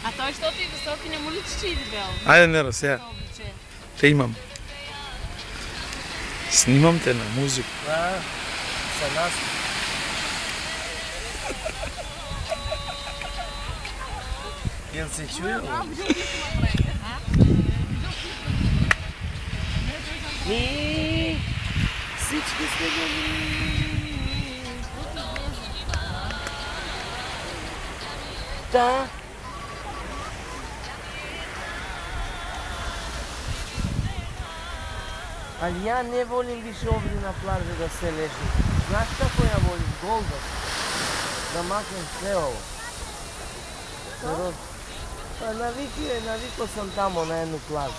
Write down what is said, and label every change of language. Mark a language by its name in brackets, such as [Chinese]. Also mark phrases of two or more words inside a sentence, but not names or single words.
[Bulgarian] Защото и високи не му личи, че и дебел. Айде, Нера, сега. Те имам. Снимам те на музика. Да, за нас. [Croatian] Jel se čuje? [Bulgarian] И всички сте добри. Да. [Croatian] Ali ja ne volim više ovdje na plaži da se leži. Znaš kako ja volim? Golda. Da maknem sve ovo. Pa navikao sam tamo na jednu plažu.